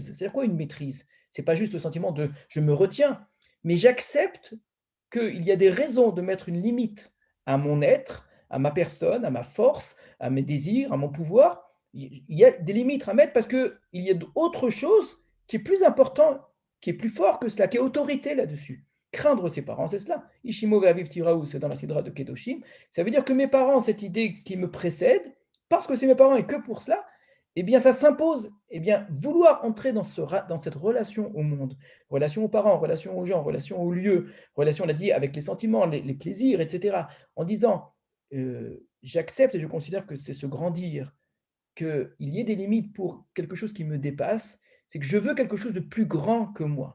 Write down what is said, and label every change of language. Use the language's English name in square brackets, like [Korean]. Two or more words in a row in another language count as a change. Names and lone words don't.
[French] C'est-à-dire quoi une maîtrise? Ce n'est pas juste le sentiment de « je me retiens », mais j'accepte qu'il y a des raisons de mettre une limite à mon être, à ma personne, à ma force, à mes désirs, à mon pouvoir. Il y a des limites à mettre parce qu'il y a autre chose qui est plus important, qui est plus fort que cela, qui est autorité là-dessus. Craindre ses parents, c'est cela. [Hebrew] איש אמו ואביו תיראו, [French] c'est dans la Sidra de Kedoshim. Ça veut dire que mes parents, cette idée qui me précède, parce que c'est mes parents et que pour cela, eh bien, ça s'impose. Eh bien, vouloir entrer dans cette relation au monde, relation aux parents, relation aux gens, relation aux lieux, relation, on l'a dit, avec les sentiments, les plaisirs, etc., en disant, j'accepte et je considère que c'est se grandir, qu'il y ait des limites pour quelque chose qui me dépasse, c'est que je veux quelque chose de plus grand que moi.